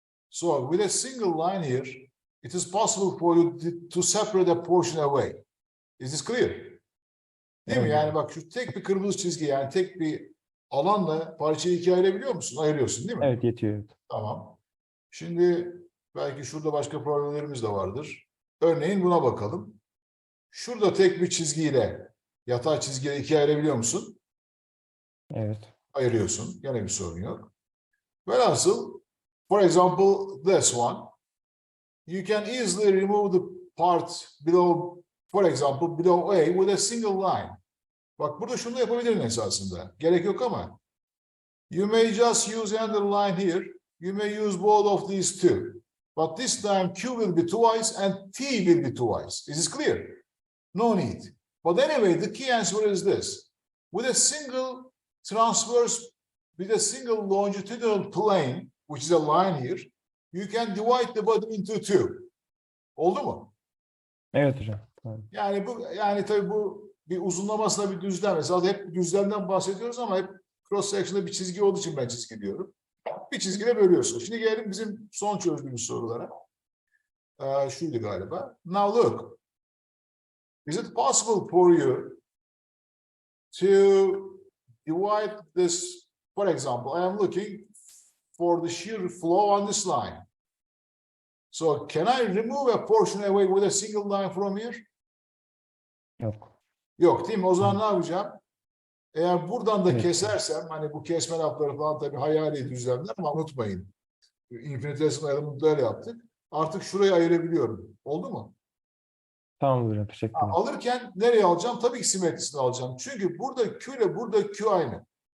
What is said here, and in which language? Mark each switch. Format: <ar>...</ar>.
<en>So with a single line here, it is possible for you to separate a portion away. Is this clear?</en> <tr>Değil mi? Evet. Yani bak şu tek bir kırmızı çizgi, yani tek bir alanla parçayı ikiye ayırabiliyor musun? Ayırıyorsun, değil mi? Evet yetiyor. Evet. Tamam. Şimdi belki şurada başka problemlerimiz de vardır. Örneğin buna bakalım. Şurada tek bir çizgiyle, yatay çizgiyle ikiye ayırabiliyor musun? Evet. Ayırıyorsun. Gene bir sorun yok. Velhasıl,</tr> <en>for example, this one, you can easily remove the part below, for example, below A with a single line.</en> <tr>Bak burada şunu yapabilirim esasında. Gerek yok ama.</tr> <en>You may just use another line here. You may use both of these two. But this time Q will be twice and T will be twice. Is this clear? No need. But anyway, the key answer is this. With a single transverse, with a single longitudinal plane, which is a line here, you can divide the body into two.</en> <tr>Oldu mu? Evet hocam. Tamam. Yani tabii bu bir uzunlamasına bir düzlem. Mesela hep düzlemden bahsediyoruz ama hep cross section'da bir çizgi olduğu için ben çizgi diyorum. Bir çizgiyle bölüyorsun. Şimdi gelelim bizim son çözdüğümüz sorulara. Şuydu galiba.</tr> <en>Now look. Is it possible for you to divide this? For example, I am looking for the shear flow on this line. So can I remove a portion away with a single line from here?</en> <tr>Yok. Yok, değil mi? O zaman ne yapacağım? Eğer buradan da Evet. kesersem, hani bu kesme lafları falan tabii hayali düzlemler ama unutmayın. İnfinitesimal ayrımını böyle yaptık. Artık şurayı ayırabiliyorum. Oldu mu? Tamam hocam. Teşekkürler. Alırken nereye alacağım? Tabii ki simetrisini alacağım. Çünkü burada Q ile burada Q aynı.</tr>